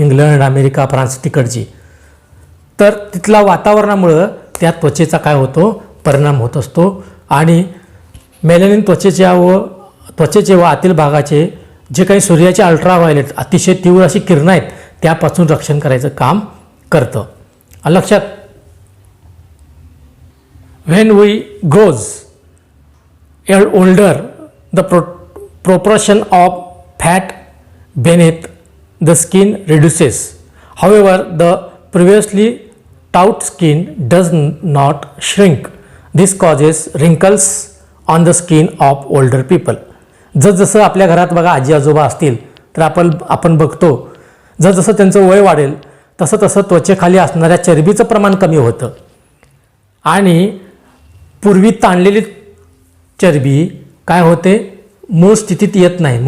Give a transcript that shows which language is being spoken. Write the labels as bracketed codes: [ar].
[mr] England, America, France तिकडची. तर तिथल्या वातावरणामुळं त्या त्वचेचा काय होतो, परिणाम होत असतो. आणि मेलॅनिन त्वचेचे व आतील भागाचे जे काही सूर्याचे अल्ट्राव्हायलेट अतिशय तीव्र अशी किरणं आहेत त्यापासून रक्षण करायचं काम करतं. लक्षात. [en] When we grows older the proportion of fat beneath the skin reduces. However, the previously taut skin does not shrink. This causes wrinkles on the skin of older people. [mr] जसं आपल्या घरात बघा आजी आजोबा असतील तर आपण बघतो, जसं त्यांचं वय वाढेल तसं तसं त्वचेखाली असणाऱ्या चरबीचं प्रमाण कमी होतं आणि पूर्वी ताणलेली चरबी काय होते, मूळ स्थितीत येत नाही.